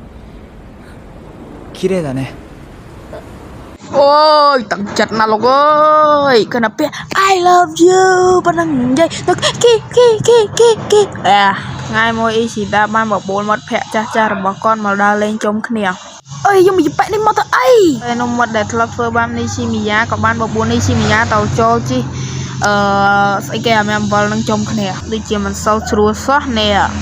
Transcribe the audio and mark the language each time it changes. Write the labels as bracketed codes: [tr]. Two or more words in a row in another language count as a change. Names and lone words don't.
[ja] 綺麗だね [km] អូយតាំងចិត្តណាស់លោកអើយគណពាក្យ [en] I love you [km] ប៉ុណ្ណឹងនិយាយទៅគីថ្ងៃមួយ Ishida បានបបួលមិត្តភក្តិចាស់របស់គាត់មកដើរលេងជុំគ្នាអើយយកមកបែកនេះមកទៅអីពេលនោះមិត្តដែលធ្លាប់ធ្វើបាប Nishimiya ក៏បានបបួល Nishimiya ទៅចូលជិះស្អីគេអាមេអំបិលនឹងជុំគ្នាដូចជាមិនសូវស្រួលសោះនេះ